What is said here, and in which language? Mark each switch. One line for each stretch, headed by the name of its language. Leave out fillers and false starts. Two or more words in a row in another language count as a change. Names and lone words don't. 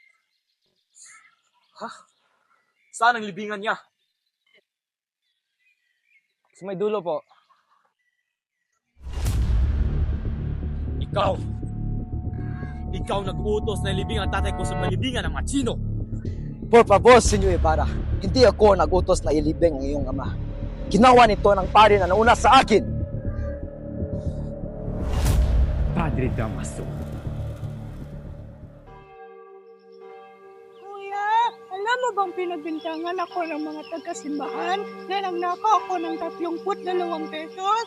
Filipino: Ha? Saan ang libingan niya? Sa may dulo po. Ikaw! Ikaw nag-utos na ilibing ang tatay ko sa malibingan ng mga Chino!
Spanish: Por favor,
Filipino: Senyor Ibarra, hindi ako nag-utos na ilibing ang iyong ama. Ginawa nito ng pari na nauna sa akin. Padre Damaso. Kuya, alam mo bang pinagbintangan ako ng mga taga-simbahan na nagnakaw ako ng 32 pesos?